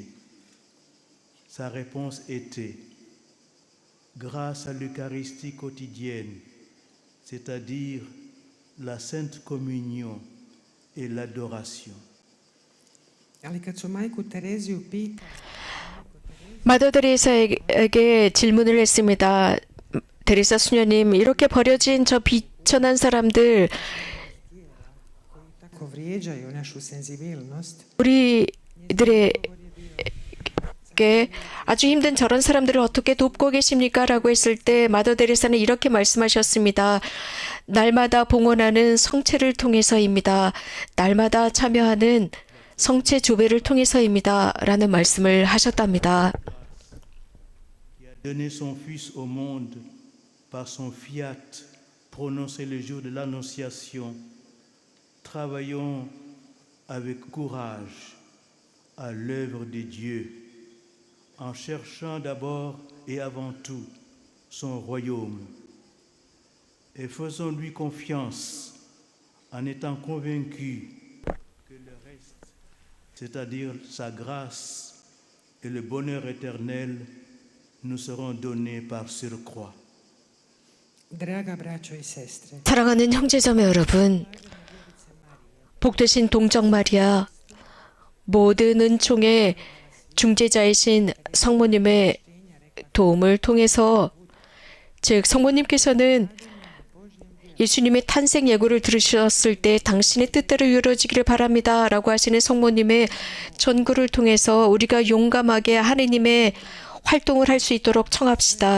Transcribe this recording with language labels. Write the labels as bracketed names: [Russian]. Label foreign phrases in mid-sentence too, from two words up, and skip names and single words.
[French] Sa réponse était, grâce à l'Eucharistie quotidienne, c'est-à-dire la Sainte Communion et l'adoration. [Croatian] ali kad su majku Tereziju pitali [Korean] 마더 데레사에게 질문을 했습니다. 데레사 수녀님, 이렇게 버려진 저 비천한 사람들, [Croatian] tako vrijeđaju našu senzibilnost, [Korean] 우리들에게 아주 힘든 저런 사람들을 어떻게 돕고 계십니까? 라고 했을 때 마더 데레사는 이렇게 말씀하셨습니다. 날마다 봉헌하는 성체를 통해서입니다. 날마다 참여하는 성체 조배를 통해서입니다. 라는 말씀을 하셨답니다. [French] Qui a donné son Fils au monde par son fiat prononcé le jour de l'Annonciation, travaillons avec courage à l'œuvre de Dieu, en cherchant d'abord et avant tout son royaume, et faisons-lui confiance en étant convaincus que le reste, c'est-à-dire sa grâce et le bonheur éternel, nous seront donnés par surcroît. [Croatian] draga braćo i sestre, [Korean] 사랑하는 형제자매 여러분, 복되신 동정 마리아, 모든 은총의 중재자이신 성모님의 도움을 통해서, 즉 성모님께서는 예수님의 탄생 예고를 들으셨을 때 당신의 뜻대로 이루어지기를 바랍니다 라고 하시는 성모님의 전구를 통해서 우리가 용감하게 하느님의 활동을 할 수 있도록 청합시다.